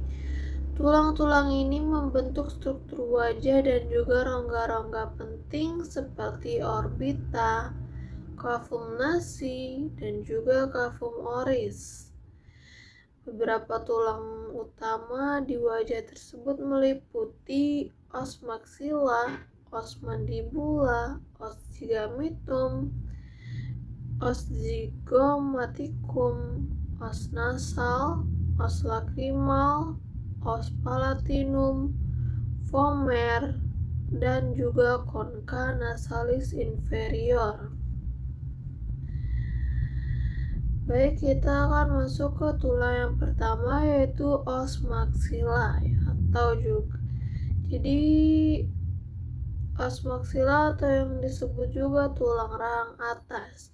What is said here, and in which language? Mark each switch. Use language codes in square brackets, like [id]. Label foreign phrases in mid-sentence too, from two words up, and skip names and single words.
[id] Tulang-tulang ini membentuk struktur wajah dan juga rongga-rongga penting seperti orbita, [la] cavum nasi, [id] dan juga [la] cavum oris. [id] Beberapa tulang utama di wajah tersebut meliputi [la] os maxilla, os mandibula, os zygamatum, os zygomaticum, os nasal, os lacrimal, os palatinum, vomer, [id] dan juga [la] concha nasalis inferior. [id] Baik, kita akan masuk ke tulang yang pertama, yaitu [la] os maxilla [id] atau juga [la] os maxilla [id] atau yang disebut juga tulang rahang atas.